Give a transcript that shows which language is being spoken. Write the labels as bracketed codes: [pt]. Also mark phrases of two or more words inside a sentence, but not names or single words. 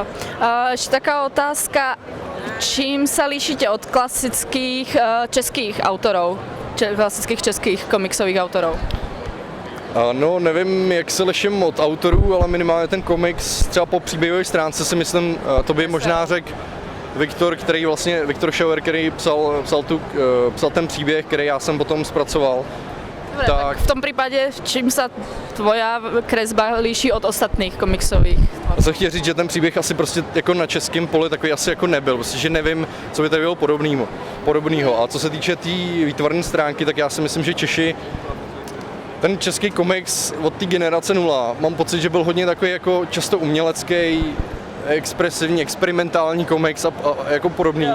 [sk] Ešte taká otázka, čím sa líšite od klasických českých autorov, klasických českých komiksových autorov? [cs] No, nevím, jak se liším od autorů, ale minimálně ten komiks třeba po příběhové stránce si myslím, to by možná řekl Viktor Schauer, který psal ten příběh, který já jsem potom zpracoval. [sk] Dobre, tak v tom prípade, čím sa tvoja kresba líší od ostatných komiksových? [cs] Já jsem chtěl říct, že ten příběh asi prostě jako na českém poli takový asi jako nebyl, prostě, že nevím, co by tady bylo podobného. A co se týče té výtvarné stránky, tak já si myslím, že Češi, ten český komiks od té generace 0, mám pocit, že byl hodně takový jako často umělecký, expresivní, experimentální komiks a jako podobný.